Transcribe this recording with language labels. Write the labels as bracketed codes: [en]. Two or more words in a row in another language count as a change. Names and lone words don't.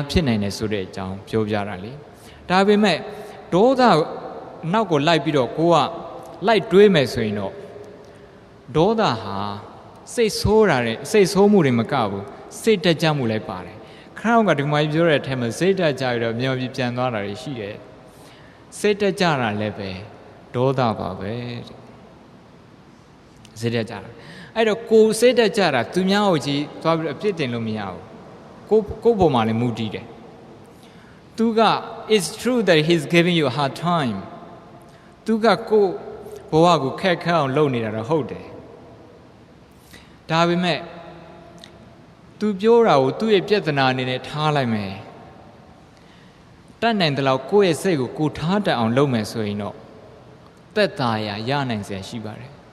[my] ဖြစ်နိုင်တယ်ဆိုတဲ့အကြောင်းပြောပြတာလေဒါပေမဲ့ဒေါသနောက်ကိုလိုက်ပြီးတော့ကိုကလိုက်တွေးမယ်ဆိုရင်တော့ဒေါသဟာစိတ်ဆိုးတာတဲ့စိတ်ဆိုးမှုတွေမကဘူးစိတ်တက်ကြမှုလည်းပါတယ်ခရောက်ကဒီမှာပြောတဲ့အထက်မှာစိတ်တက်ကြရတော့မြော်ပြီးပြန်သွားတာတွေရှိတယ်စိတ်တက်ကြတာလည်းပဲဒေါသပါပဲ စိတ်တက်ကြတာအဲ့တော့ကိုယ်စိတ်တက်ကြတာသူများကိုကြည့်သွားပြီးအပြစ်တင်လို့မရဘူးကို ပုံမှာလည်းမူတည်တယ်သူက [en] it's true that he's giving you a hard time [my] သူကကိုဘဝကိုခက်ခဲအောင်လုပ်နေတာတော့ဟုတ်တယ်ဒါပေမဲ့သူပြောတာကိုသူ့ရဲ့ပြဿနာအနေနဲ့ထားလိုက်မယ်တတ်နိုင်တဲ့လောက်ကိုယ့်ရဲ့စိတ်ကိုကိုထားတတ်အောင်လုပ်မယ်ဆိုရင်တော့သက်သာရာရနိုင်စရာရှိပါတယ်